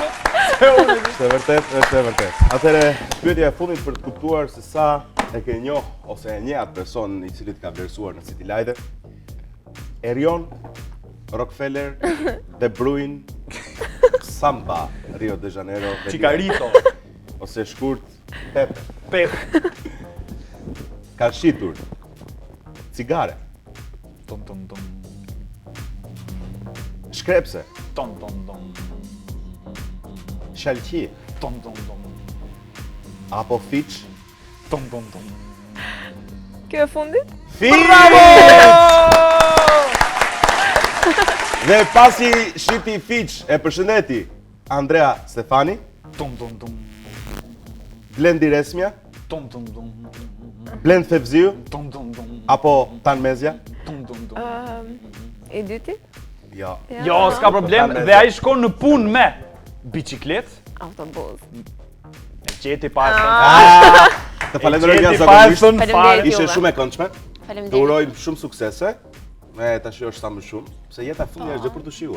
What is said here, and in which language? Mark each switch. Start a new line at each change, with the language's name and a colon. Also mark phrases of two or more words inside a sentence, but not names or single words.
Albanian: është e vërtet, është e vërtet. Atëre, pyetja e fundit për të kuptuar se sa e ke njoh ose e njeh atë person i cili të ka vlerësuar në City Light. Erion, Rockefeller, De Bruyne, Samba, Rio de Janeiro, Chicarito, ose shkurt Pepe. Pep. Ka shitur cigare, Tom tom tom. shkrepse, Tom tom tom. shalqi, Tom tom tom. apo fiç. Tom tom tom. Kjo e fundit? Dhe pasi shiti fiç e përshëndeti Andrea Stefani, Tom tom tom. Blendi Resmja, Tom tom tom. Blend Fevziu, Tom tom tom. apo Tan Mezja. Tom tom tom. I dyti? Jo. Jo, s'ka problem, dhe ai shkon në punë me bicikletë, Autobus. e qeti pa e thënë. Të falenderoj E nga qeti pa e zakonisht. thënë fare. Ishe shumë e këndshme. Të Faleminderit. urojmë shumë suksese. Me tash është sa më shumë, se jeta e fundit është gjë për të shijuar.